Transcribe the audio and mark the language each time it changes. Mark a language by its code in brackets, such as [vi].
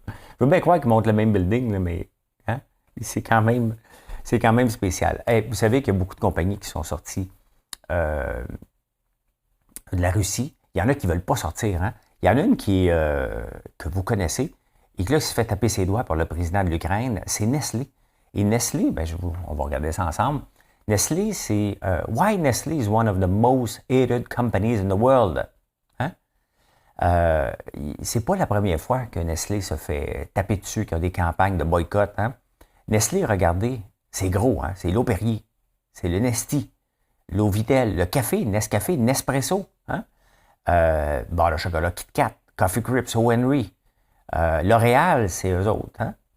[fr] Je veux bien croire qu'ils montent le même building, là, mais hein? C'est quand même spécial. Hey, vous savez qu'il y a beaucoup de compagnies qui sont sorties de la Russie. Il y en a qui ne veulent pas sortir. Hein? Il y en a une que vous connaissez et qui là, se fait taper ses doigts par le président de l'Ukraine, c'est Nestlé. Et Nestlé, ben, on va regarder ça ensemble. [en] Nestlé, [fr] c'est [en] Why Nestlé is one of the most hated companies in the world. [fr] Hein? C'est pas la première fois que Nestlé se fait taper dessus, qu'il y a des campagnes de boycott. Hein? Nestlé, regardez, c'est gros, hein? C'est l'eau Perrier, c'est le Nesti, l'eau Vittel, le café, Nescafé, Nespresso, hein? Barre de chocolat KitKat, Coffee Crips, O. Henry, L'Oréal, c'est eux autres, hein?